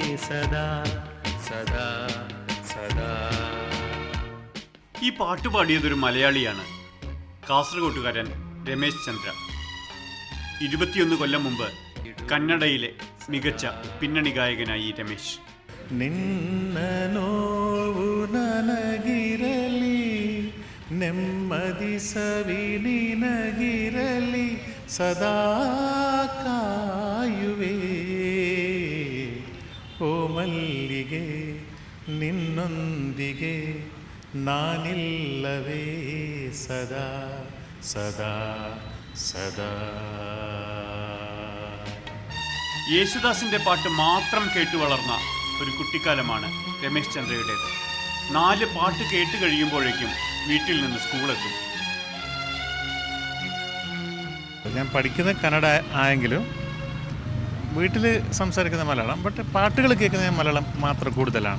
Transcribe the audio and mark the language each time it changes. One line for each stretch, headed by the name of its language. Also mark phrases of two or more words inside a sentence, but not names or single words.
Kannada: ಸದಾ ಸದಾ ಸದಾ.
Malayalam: ഈ പാട്ട് പാടിയതൊരു മലയാളിയാണ്, കാസർഗോട്ടുകാരൻ രമേശ് ചന്ദ്ര. 21 കൊല്ലം മുമ്പ് കന്നഡയിലെ മികച്ച പിന്നണി ഗായകനായി രമേശ്.
Kannada: ನಿನ್ನ ನೋವು ನನಗಿರಲಿ, ನೆಮ್ಮದಿ ಸವಿ ನಿನಗಿರಲಿ, ಸದಾ ಕಾಯುವೆ ಓ ಮಲ್ಲಿಗೆ, ನಿನ್ನೊಂದಿಗೆ ನಾನಿಲ್ಲವೇ ಸದಾ ಸದಾ സദാ.
Malayalam: യേശുദാസിന്റെ പാട്ട് മാത്രം കേട്ടു വളർന്ന ഒരു കുട്ടിക്കാലമാണ് രമേശ് ചന്ദ്രയുടേത്. 4 പാട്ട് കേട്ട് കഴിയുമ്പോഴേക്കും വീട്ടിൽ നിന്ന് സ്കൂളെത്തും. ഞാൻ പഠിക്കുന്ന കന്നഡ ആയെങ്കിലും വീട്ടിൽ സംസാരിക്കുന്ന മലയാളം, ബട്ട് പാട്ടുകൾ കേൾക്കുന്ന മലയാളം മാത്രം കൂടുതലാണ്.